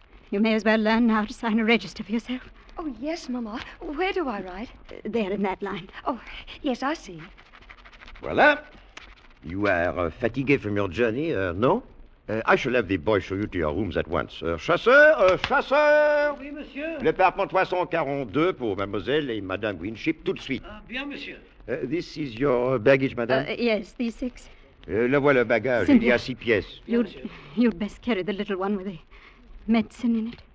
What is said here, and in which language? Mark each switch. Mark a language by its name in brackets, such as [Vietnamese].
[English] You may as well learn now to sign a register for yourself. Oh, yes, Mama. Where do I write? There in that line. Oh, yes, I see. Voilà. You are fatigué from your journey, no? I shall have the boy show you to your rooms at once. [French] Chasseur, chasseur! Oui, monsieur. Le parapente 342 pour mademoiselle et madame Winship, tout de suite. Bien, monsieur. [English] This is your baggage, madame? Yes, these 6. [French] Le voilà le bagage. Cynthia. Il y a 6 pièces. [English] You'd best carry the little one with the medicine in it.